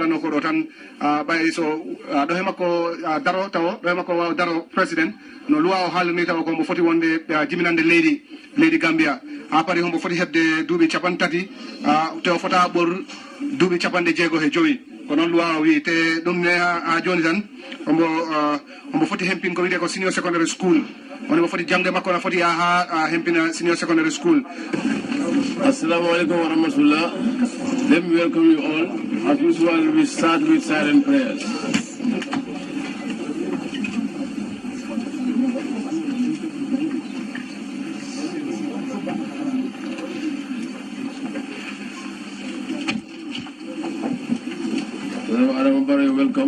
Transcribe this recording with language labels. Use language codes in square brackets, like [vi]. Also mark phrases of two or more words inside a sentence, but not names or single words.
[ff] halano ko do tan bay so do he makko daro taw do he makko daro president no luwa o halni taw ko mo foti wonde jiminande leydi Gambia ha pari hombo foti hebde duubi capantati te o fota bor duubi capande jeego he joyi ko non luwa wi te dum ne ha joni tan hombo foti hempin ko wiide ko [en] senior secondary school [ff] woni mo foti jangde makko na foti ha hempina [en] senior secondary school. [ar] السلام عليكم ورحمة الله. [en] Let me welcome you all. As usual, we start with silent prayers. Adama Barrow, welcome.